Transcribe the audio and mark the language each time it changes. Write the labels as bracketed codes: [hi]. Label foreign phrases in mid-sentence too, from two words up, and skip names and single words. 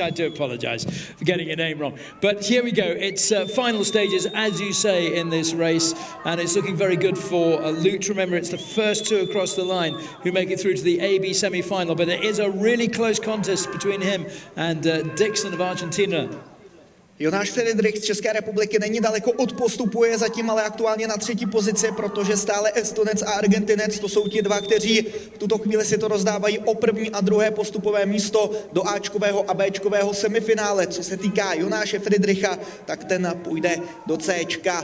[en] I do apologise for getting your name wrong. But here we go. It's final stages, as you say, in this race. And it's looking very good for Lut. Remember, it's the first 2 across the line who make it through to the AB semi-final. But it is a really close contest between him and Dixon of Argentina. [cs] Jonáš Friedrich z České republiky není daleko od postupu, je zatím ale aktuálně na 3. pozici, protože stále Estonec a Argentinec, to jsou ti 2, kteří v tuto chvíli si to rozdávají o 1. a 2. postupové místo do Ačkového a Bčkového semifinále. Co se týká Jonáše Friedricha, tak ten půjde do Cčka.